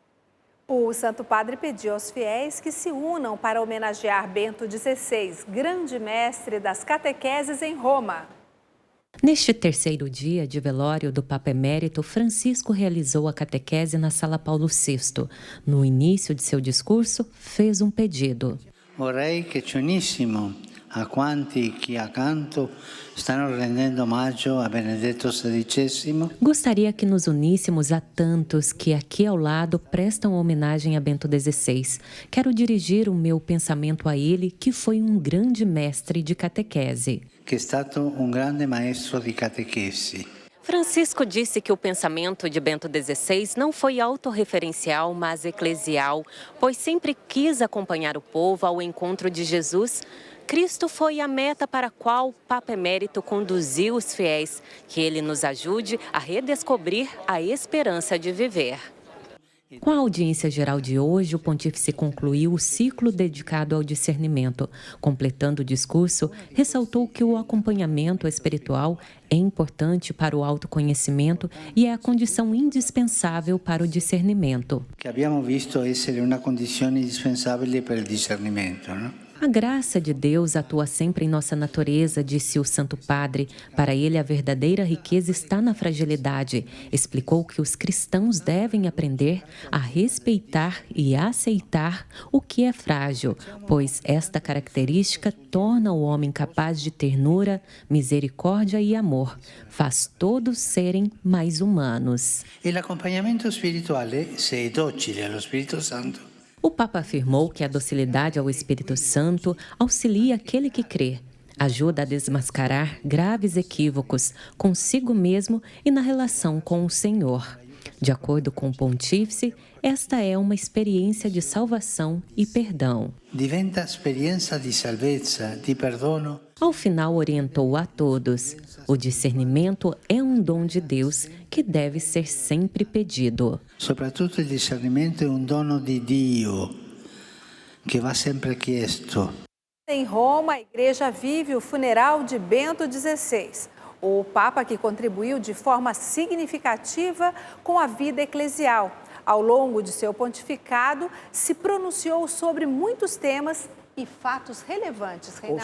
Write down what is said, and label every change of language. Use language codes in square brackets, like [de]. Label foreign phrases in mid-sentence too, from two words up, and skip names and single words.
[pt] O Santo Padre pediu aos fiéis que se unam para homenagear Bento XVI, grande mestre das catequeses em Roma. Neste terceiro dia de velório do Papa Emérito, Francisco realizou a catequese na Sala Paulo VI. No início de seu discurso, fez um pedido. [it] Vorrei che ci unissimo a quanti que accanto stanno rendendo omaggio a Benedetto XVI. [pt] Gostaria que nos uníssemos a tantos que aqui ao lado prestam homenagem a Bento XVI. Quero dirigir o meu pensamento a ele, que foi um grande mestre de catequese. Que é [it] stato um grande maestro di catechesi. [pt] Francisco disse que o pensamento de Bento XVI não foi autorreferencial, mas eclesial, pois sempre quis acompanhar o povo ao encontro de Jesus. Cristo foi a meta para a qual o Papa Emérito conduziu os fiéis, que ele nos ajude a redescobrir a esperança de viver. Com a audiência geral de hoje, o pontífice concluiu o ciclo dedicado ao discernimento. Completando o discurso, ressaltou que o acompanhamento espiritual é importante para o autoconhecimento e é a condição indispensável para o discernimento. [it] Que abbiamo visto essere una condizione indispensabile per il discernimento, [pt] não? A graça de Deus atua sempre em nossa natureza, disse o Santo Padre. Para ele, a verdadeira riqueza está na fragilidade. Explicou que os cristãos devem aprender a respeitar e aceitar o que é frágil, pois esta característica torna o homem capaz de ternura, misericórdia e amor. Faz todos serem mais humanos. [it] E l'accompagnamento spirituale, se è docile allo Spirito Santo, [pt] o Papa afirmou que a docilidade ao Espírito Santo auxilia aquele que crê, ajuda a desmascarar graves equívocos consigo mesmo e na relação com o Senhor. De acordo com o pontífice, esta é uma experiência de salvação e perdão. [it] Diventa experiência de salvezza, de perdono. [pt] Ao final, orientou a todos: o discernimento é um dom de Deus que deve ser sempre pedido. [it] Soprattutto il discernimento è un dono di Dio che va sempre chiesto. [pt] Em Roma, a igreja vive o funeral de Bento XVI. O Papa que contribuiu de forma significativa com a vida eclesial. Ao longo de seu pontificado, se pronunciou sobre muitos temas e fatos relevantes, Reinaldo.